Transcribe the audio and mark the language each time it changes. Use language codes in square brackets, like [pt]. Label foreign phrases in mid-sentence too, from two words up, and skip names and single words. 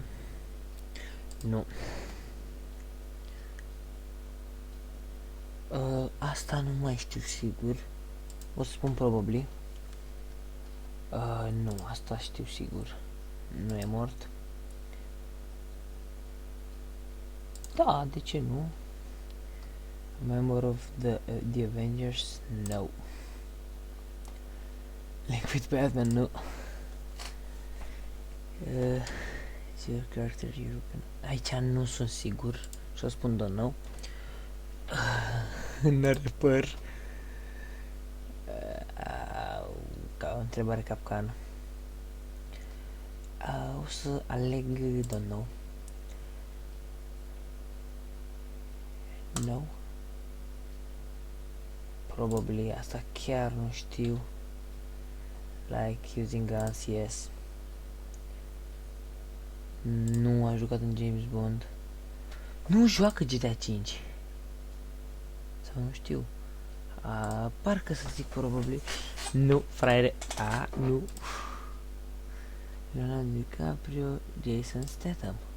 [ro] Nu. Asta nu mai știu sigur. O să spun probably. Nu, asta știu sigur. Nu e mort. Da, de ce nu? [en] Member of the Avengers? No. Link with Batman? No. Your character European. [ro] Aici nu sunt sigur și o spun [en] don't know. [ro] N-are păr. Ca o întrebare capcană. O să aleg [en] don't know. No. [ro] Probably asta chiar nu știu. [en] Like using guns, yes. [ro] Nu a jucat în James Bond. Nu joacă GTA 5. Sau nu știu. Parcă să zic probably. Nu, fraiere. Nu. Leonardo DiCaprio, Jason Statham.